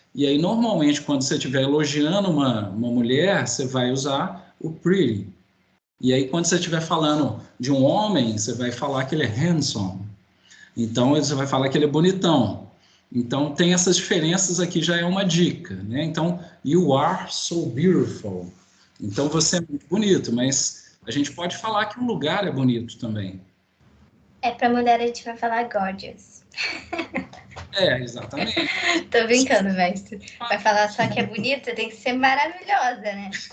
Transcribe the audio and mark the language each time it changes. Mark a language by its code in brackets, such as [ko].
[pt] E aí, normalmente, quando você estiver elogiando uma mulher, você vai usar o pretty. E aí, quando você estiver falando de um homem, você vai falar que ele é handsome. Então, você vai falar que ele é bonitão. Então, tem essas diferenças aqui, já é uma dica, né? [en] Então, you are so beautiful. [pt] Então, você é muito bonito, mas a gente pode falar que o lugar é bonito também. Para mulher a gente vai falar gorgeous. Exatamente. Tô brincando, mestre. Vai falar só que é bonita, tem que ser maravilhosa, né?